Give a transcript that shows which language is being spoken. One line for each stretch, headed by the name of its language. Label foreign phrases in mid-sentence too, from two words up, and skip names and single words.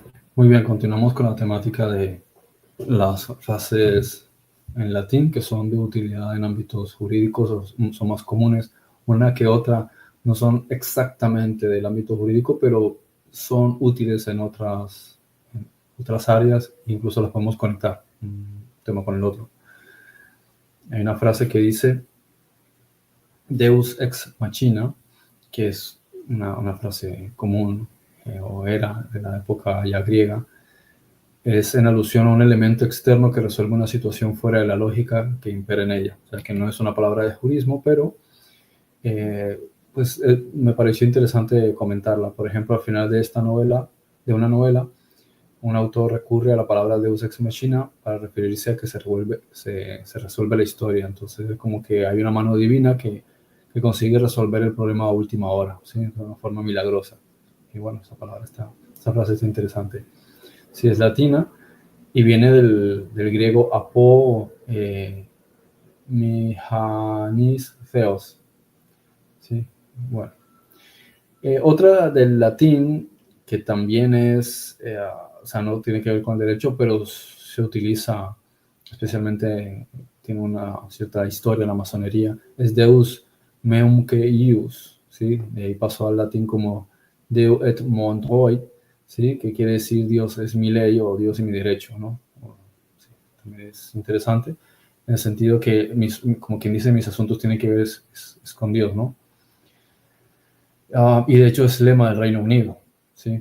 Spanish: Muy bien, continuamos con la temática de las frases en latín que son de utilidad en ámbitos jurídicos o son más comunes. Una que otra no son exactamente del ámbito jurídico, pero son útiles en otras áreas, incluso las podemos conectar un tema con el otro. Hay una frase que dice
Latin: Deus ex machina,
Spanish: que es una frase común o era de la época ya griega. Es en alusión a un elemento externo que resuelve una situación fuera de la lógica que impera en ella. O sea, que no es una palabra de jurismo, pero me pareció interesante comentarla. Por ejemplo, al final de esta novela, de una novela, un autor recurre a la palabra
Latin: Deus ex machina
Spanish: para referirse a que se resuelve la historia. Entonces, es como que hay una mano divina que consigue resolver el problema a última hora, ¿sí? De una forma milagrosa. Y bueno, esa frase está interesante. Si es latina, y viene del griego
Greek: ἀπὸ μηχανῆς θεός.
Spanish: ¿Sí? Bueno. Otra del latín que también o sea, no tiene que ver con el derecho, pero se utiliza especialmente, tiene una cierta historia en la masonería, es
Latin: Deus meum que ius,
Spanish: ¿sí? De ahí pasó al latín como
French: Deu et mon droit,
Spanish: ¿sí? Que quiere decir Dios es mi ley o Dios es mi derecho, ¿no? Sí, también es interesante, en el sentido que, como quien dice, mis asuntos tienen que ver es con Dios, ¿no? Y de hecho es lema del Reino Unido, ¿sí?